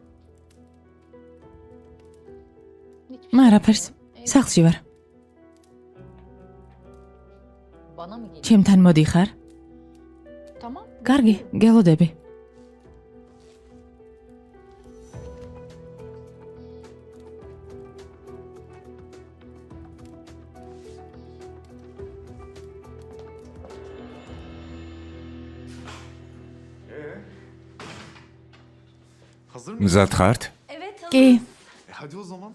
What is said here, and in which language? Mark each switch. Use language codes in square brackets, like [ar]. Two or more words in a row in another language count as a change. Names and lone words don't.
[tr] Hiçbir [ka] მარაფერს. სახლში ვარ. [tr] Bana mı geliyor? [ka] ჩემთან მოდიხარ? [tr] Tamam. [ka] კარგი, გელოდები. [tr] Hazır mı? [ka] მზად ხართ? კი, [tr] Hadi o zaman.